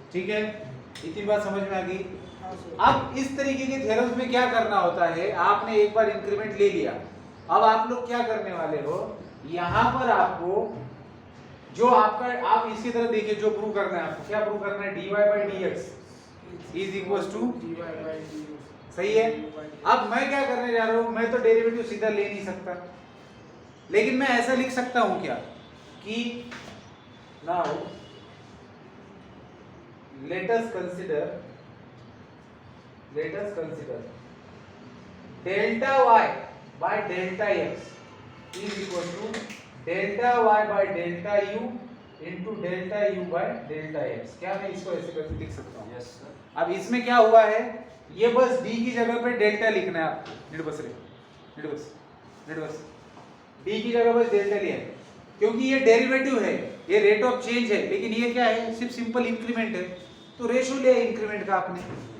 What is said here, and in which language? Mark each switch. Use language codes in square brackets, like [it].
[hi] ठीक है, इतनी बात समझ में आ गई. अब इस तरीके के थ्योरम्स में क्या करना होता है, आपने एक बार इंक्रीमेंट ले लिया, अब आप लोग क्या करने वाले हो, यहाँ पर आपको जो आपका, आप इसकी तरह देखिए जो प्रूव करना है आपको, क्या प्रूव करना है? [en] dy by dx is equal to dy by du. [hi] सही है. अब मैं क्या करने जा रहा हूँ, मैं तो डेरिवेटिव सीधा ले नहीं सकता, लेकिन मैं ऐसा लिख सकता हूँ क्या [en] कि now let us consider delta y by delta x is equal to delta y by delta u into delta u by delta x। [hi] क्या मैं इसको ऐसे करके लिख सकता हूँ? [en] Yes sir. [hi] अब इसमें क्या हुआ है, ये बस d की जगह पे डेल्टा लिखना है आपको। d की जगह बस डेल्टा लिया है क्योंकि ये डेरिवेटिव है, ये रेट ऑफ चेंज है, लेकिन ये क्या है, सिर्फ सिंपल इंक्रीमेंट है, तो रेशो लिया इंक्रीमेंट का आपने।